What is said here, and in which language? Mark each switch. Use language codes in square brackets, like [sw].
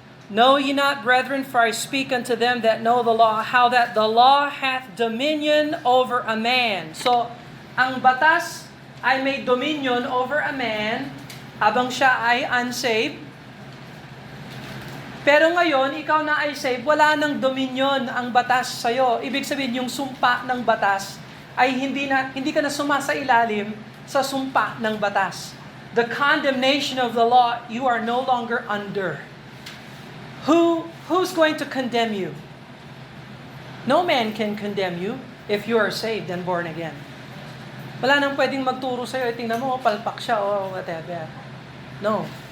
[en] Know ye not, brethren, for I speak unto them that know the law, how that the law hath dominion over a man. [tl] So, ang batas ay may [en] dominion over a man [tl] habang siya ay unsaved. Pero ngayon, ikaw na ay saved, wala nang dominion ang batas sa'yo. Ibig sabihin, yung sumpa ng batas ay hindi ka na sumasailalim sa sumpa ng batas. [en] The condemnation of the law, you are no longer under. Who's going to condemn you? No man can condemn you if you are saved and born again. [tl] Wala nang pwedeng magturo sa'yo, tingnan mo, palpak siya o whatever. No.